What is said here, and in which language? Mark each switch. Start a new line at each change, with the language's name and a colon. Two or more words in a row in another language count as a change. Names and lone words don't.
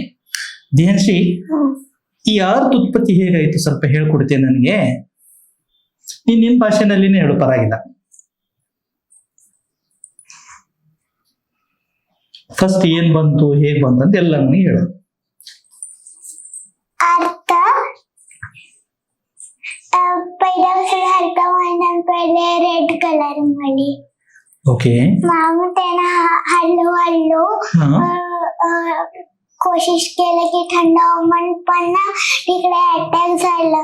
Kannada: ದಿಹಾನ್ಶಿ, ಈ ಅರ್ಥ ಉತ್ಪತ್ತಿ ಹೇಗಾಯ್ತು ಸ್ವಲ್ಪ ಹೇಳ್ಕೊಡ್ತೀನಿ ನನಗೆ. ನೀನ್ ನಿನ್ ಭಾಷೆನಲ್ಲಿನೇ ಹೇಳು, ಪರವಾಗಿಲ್ಲ. ಫಸ್ಟ್ ಏನ್ ಬಂತು, ಹೇಗ್ ಬಂತು ಅಂತ ಎಲ್ಲ ನನಗೆ ಹೇಳು.
Marathi: अर्थ पहिल्या हलका महिन्यां पहिले
English: red color
Marathi: मध्ये. ओके. मग त्यांना हळूहळू कोशिश केलं की थंड हवामान पण ना तिकडे अटॅक झालं.